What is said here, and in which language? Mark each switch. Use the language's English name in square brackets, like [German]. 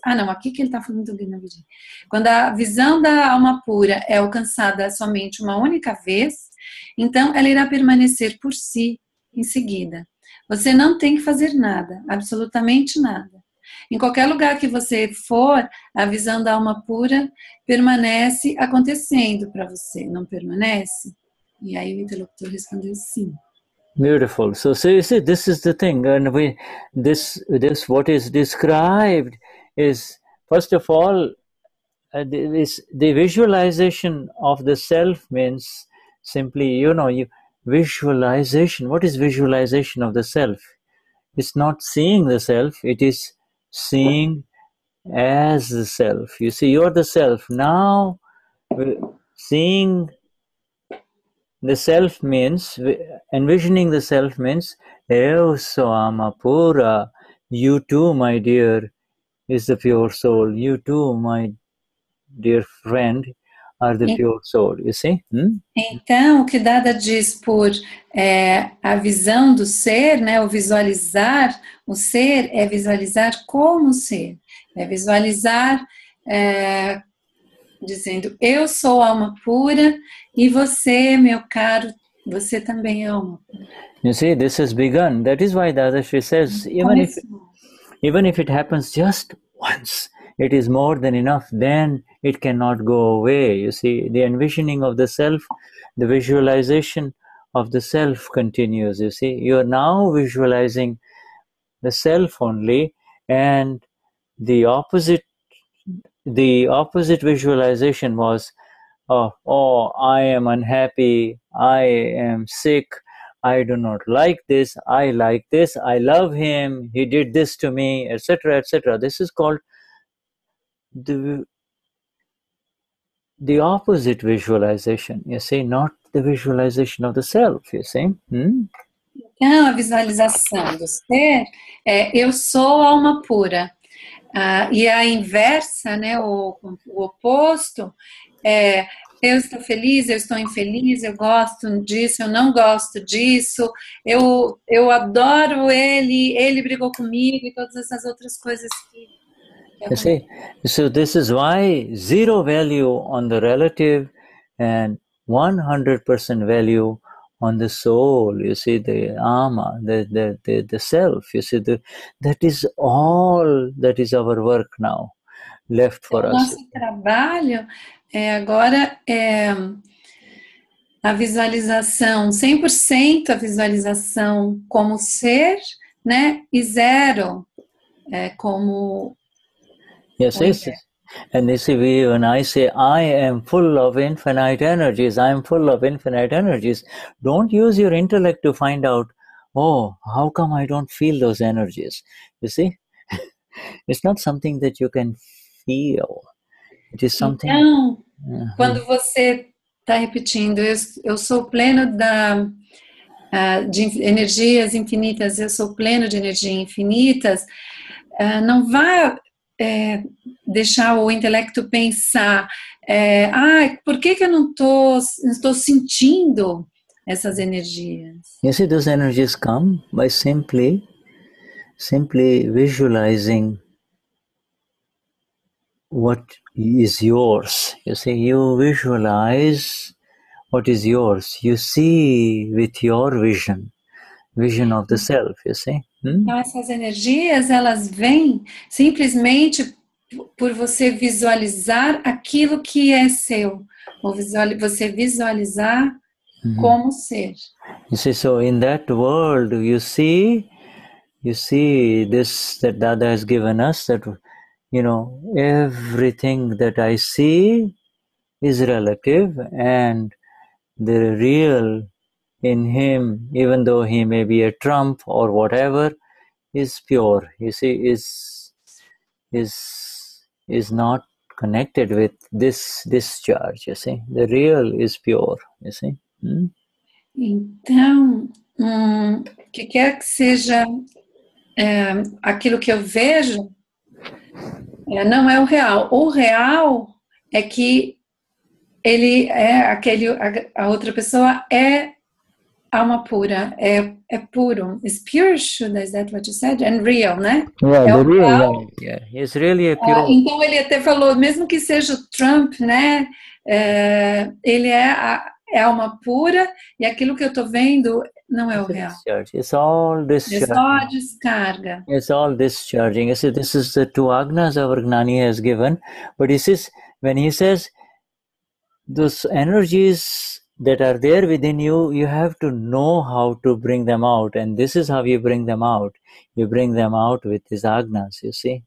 [Portuguese] não, aqui que ele está falando do Gnani. Quando a visão da alma pura é alcançada somente uma única vez, então ela irá permanecer por si em seguida. Você não tem que fazer nada, absolutamente nada. Em qualquer lugar que você for, a visão da alma pura permanece acontecendo para você, não permanece? E aí o interlocutor respondeu sim. [English] Beautiful. So you see, this is the thing, and this what is described is, first of all, the visualization of the self means simply, visualization. What is visualization of the self? It's not seeing the self, it is seeing as the self. You see, you're the self. Now, seeing the self means, envisioning the self means, Pura, you too, my dear, is the pure soul. You too, my dear friend, are the pure soul. You see? [Portuguese] Então, o que Dada diz por a visão do ser, né, o visualizar o ser, é visualizar como ser. É visualizar dizendo, eu sou alma pura e você, meu caro, você também é alma pura. [English] You see, this has begun. That is why Dadashri says, even if it happens just once, it is more than enough, then it cannot go away. You see, the envisioning of the self, the visualization of the self continues. You see, you are now visualizing the self only, and the opposite visualization was, oh, I am unhappy, I am sick, I do not like this, I like this, I love him, he did this to me, etc., etc. This is called the opposite visualization, you see, not the visualization of the self, you see. [Portuguese] Então, a visualização do ser é eu sou alma pura. E a inversa, né, o oposto, é eu estou feliz, eu estou infeliz, eu gosto disso, eu não gosto disso, eu adoro ele brigou comigo e todas essas outras coisas que... [English] You see, so this is why 0 value on the relative and 100% value on the soul, you see, the ama, the self, you see, that is all that is our work now, left for us. [Portuguese] Nosso trabalho agora é a visualização, 100% a visualização como ser, né, e 0 como... [English] Yes, yes. And you see, when I say, I am full of infinite energies, I am full of infinite energies, don't use your intellect to find out, oh, how come I don't feel those energies? You see? It's not something that you can feel. It is something... [Portuguese] Então, quando você está repetindo, eu sou pleno de energias infinitas, eu sou pleno de energias infinitas, não vai... deixar o intelecto pensar, por que eu não estou sentindo essas energias? [English] You see, those energies come by simply visualizing what is yours. You see, you visualize what is yours. You see with your vision of the self, you see. [Portuguese] Então, essas energias, elas vêm simplesmente por você visualizar aquilo que é seu. Ou você visualizar como ser. [English] You see, so in that world, you see this that Dada has given us, that, everything that I see is relative, and the real in him, even though he may be a trump or whatever, is pure. You see, is not connected with this discharge. You see, the real is pure. You see. [Portuguese] Então, que quer que seja aquilo que eu vejo, não é o real. O real é que ele é a outra pessoa é alma pura, é puro. [English] It's pure, Shuddha, is that what you said? And real, né? Yeah, the real, yeah. It's really a pure. [Portuguese] Então ele até falou, mesmo que seja o Trump, né? Ele é alma pura, e aquilo que eu estou vendo não é o real. [English] It's all discharging. [Portuguese] É só a descarga. [English] It's all discharging. You see, this is the two agnas our Gnani has given. But he says, when he says, those energies that are there within you, you have to know how to bring them out. And this is how you bring them out. You bring them out with these agnas, you see.